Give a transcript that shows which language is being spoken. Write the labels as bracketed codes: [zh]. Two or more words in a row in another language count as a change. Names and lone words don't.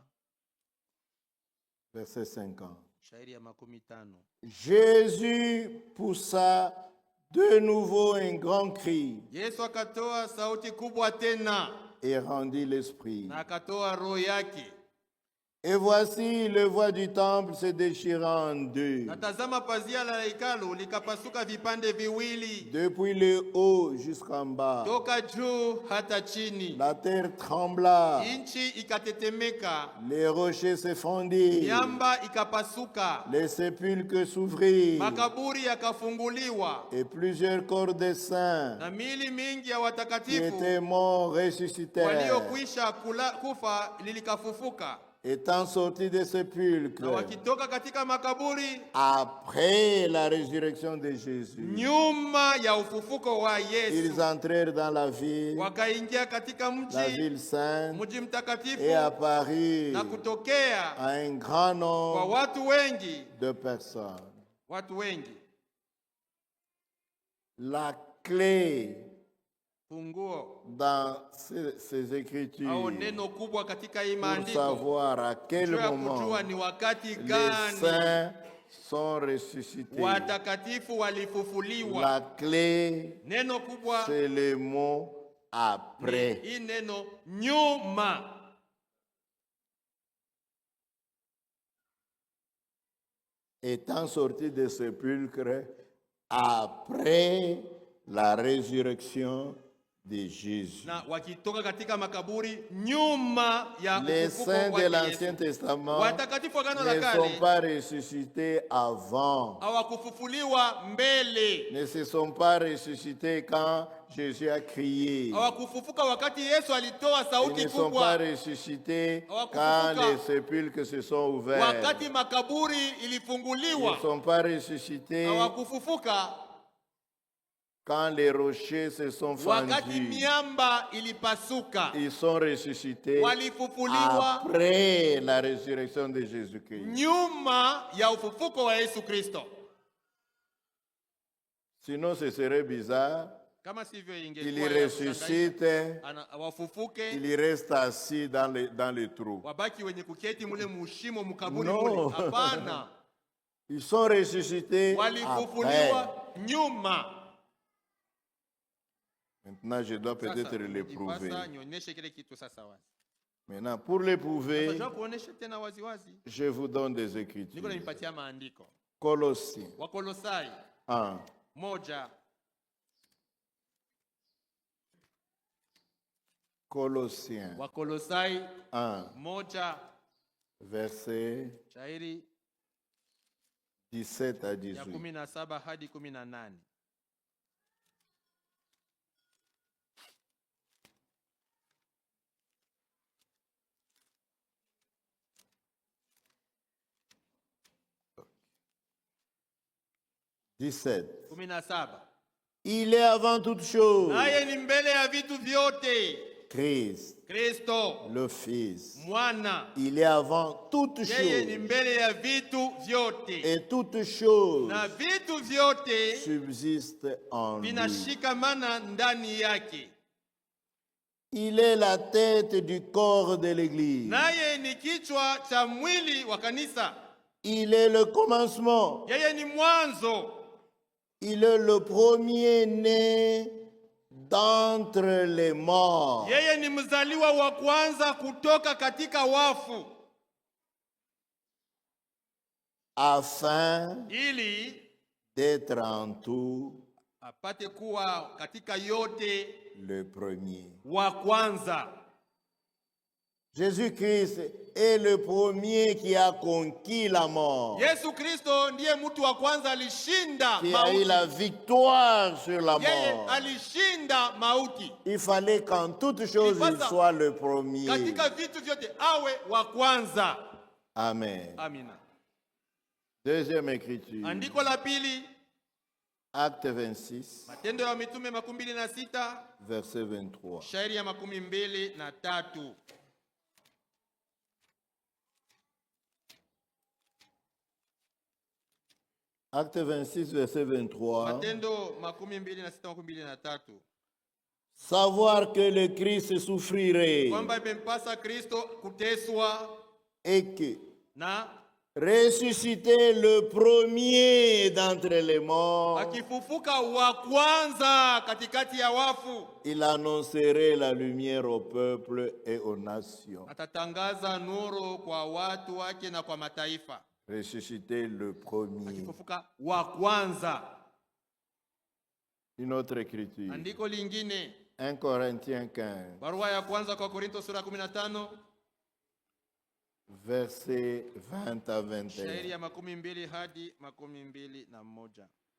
[fr] verset 50. [sw] shairi ya 50. [fr] Jésus poussa de nouveau un grand cri [sw] Yesu akatoa sauti kubwa tena [fr] et rendit l'esprit. [sw] na akatoa roho yake. [fr] Et voici le voie du temple se déchirant en deux. [sw] Natazama pazia la hekalu likapasuka vipande viwili [fr] Depuis le haut jusqu'en bas, [sw] toka juu hata chini. [fr] la terre trembla, [sw] Inchi ikatetemeka, [fr] les rochers se fondirent, [sw] miamba ikapasuka, [fr] les sépulcres s'ouvrirent, [sw] makaburi yakafunguliwa, [fr] et plusieurs corps de saints [sw] na miili mingi ya [fr] qui [sw] watakatifu [fr] étaient morts ressuscitèrent. [sw] waliokwisha kufa lilikafufuka. [fr] étant sortis des [sw] Na [fr] sépulcres [sw] wakitoka katika makaburi [fr] après la résurrection de Jésus, [sw] nyuma ya ufufuko wa Yesu, [fr] ils entrèrent dans la ville [sw] katika [fr] la ville sainte, [sw] mji mtakatifu, [fr] et apparut [sw] na kutokea [fr] à un grand [sw] kwa [fr] nombre [sw] watu wengi, [fr] de personnes. La clé [sw] funguo [fr] dans ces écritures [sw] au neno kubwa katika hii [fr] pour [sw] maandiko [fr] savoir à quel moment [sw] kujua ni wakati [fr] les [sw] gani [fr] saints sont ressuscités. [sw] watakatifu walifufuliwa. [fr] La clé, [sw] Neno kubwa [fr] c'est le mot après. [sw] hii neno nyuma. [fr] Étant sortis des sépulcres après la résurrection de Jésus. [sw] Na wakitoka katika makaburi nyuma ya [fr] Les [sw] ufufuko [fr] saints [sw] wa [fr] de l'Ancien [sw] Yesu. [fr] Testament [sw] Watakatifu wa Agano la [fr] ne [sw] Kale [fr] sont pas ressuscités avant. [sw] hawakufufuliwa mbele, [fr] Ne se sont pas ressuscités quand Jésus a crié. [sw] hawakufufuka wakati Yesu alitoa [fr] Ils [sw] sauti [fr] ne sont pas [sw] kubwa, [fr] ressuscités [sw] Hawakufufuka. [fr] quand les sépulcres se sont ouverts. [sw] wakati makaburi [fr] Ils ne [sw] ilifunguliwa. [fr] sont pas ressuscités [sw] Hawakufufuka [fr] quand les rochers se sont [sw] wakati [fr] fendus. [sw] miamba ilipasuka. [fr] Ils sont ressuscités [sw] Walifufuliwa [fr] après la résurrection de Jésus-Christ. [sw] nyuma ya ufufuko wa Yesu Kristo. [fr] Sinon, ce serait bizarre. [sw] Kama sivyo [fr] Il [sw] ingekuwa ya [fr] ressuscite, [sw] kushangaza. Wafufuke [fr] il reste assis dans les trous. [sw] wabaki wenye kuketi mule mushimo mukaburi [fr] No. [sw] mule. Hapana, [fr] Ils sont ressuscités après. [sw] walifufuliwa nyuma. [fr] Maintenant, je dois peut-être [sw] Sasa, [fr] l'éprouver. [sw] ipasa nionyeshe kile kitu sasa wazi. [fr] Maintenant, pour l'éprouver, [sw] Unajua kuonesha tena wazi wazi. [fr] je vous donne des [sw] Niko [fr] écritures. [sw] nanipatia maandiko. [fr] Colossiens [sw] Wakolosai [fr] 1. [sw] 1. [fr] Colossiens [sw] Wakolosai [fr] 1, [sw] 1 [fr] verset [sw] shairi [fr] 17 à [sw] ya [fr] 18. [sw] 17 hadi 18. [fr] « 17. [sw] 17. [fr] Il est avant toute chose [sw] Naye ni mbele ya vitu vyote. [fr] Christ, [sw] Kristo [fr] le Fils. [sw] mwana, [fr] Il est avant toute [sw] yeye ni [fr] chose [sw] mbele ya vitu vyote, [fr] et toute chose [sw] na vitu vyote [fr] subsiste en lui. [sw] vinashikamana ndani yake. [fr] Il est la tête du corps de l'Église. [sw] Naye ni kichwa cha mwili wa kanisa. [fr] Il est le commencement. [sw] Yeye ni mwanzo. [fr] Il est le premier-né d'entre les morts, [sw] Yeye ni mzaliwa wa kwanza kutoka katika wafu, [fr] afin [sw] ili [fr] d'être en tout [sw] apate kuwa katika yote [fr] le premier. [sw] wa kwanza. [fr] Jésus-Christ est le premier qui a conquis la mort, [sw] Yesu Kristo ndiye mtu wa kwanza alishinda [fr] qui a eu [sw] mauti. [fr] la victoire sur la [sw] Yeye [fr] mort. [sw] alishinda mauti. [fr] Il fallait qu'en toutes choses il soit le premier. [sw] Katika vitu vyote awe wa kwanza. [fr] Amen. [sw] Amina. [fr] Deuxième écriture, [sw] Andiko la pili, [fr] Acte 26, [sw] Matendo ya Mitume 26 [fr] verset 23. [sw] shairi ya 23. [fr] Acte 26, verset 23. [sw] Matendo 26 23. [fr] Savoir que le Christ souffrirait [sw] Kwamba imempasa Kristo kuteswa [fr] et que [sw] na [fr] ressuscité le premier d'entre les morts, [sw] akifufuka wa kwanza katikati ya wafu, [fr] il annoncerait la lumière au peuple et aux nations. [sw] atatangaza nuru kwa watu wake na kwa mataifa. [fr] Ressuscité le premier. [sw] Akifufuka wa kwanza. [fr] Une autre écriture. [sw] Andiko lingine, [fr] 1 Corinthiens 15, [sw] barua ya kwanza kwa Korinto sura 15 [fr] verset 20 à [sw] shairi [fr] 21. [sw] ya 12 hadi 21.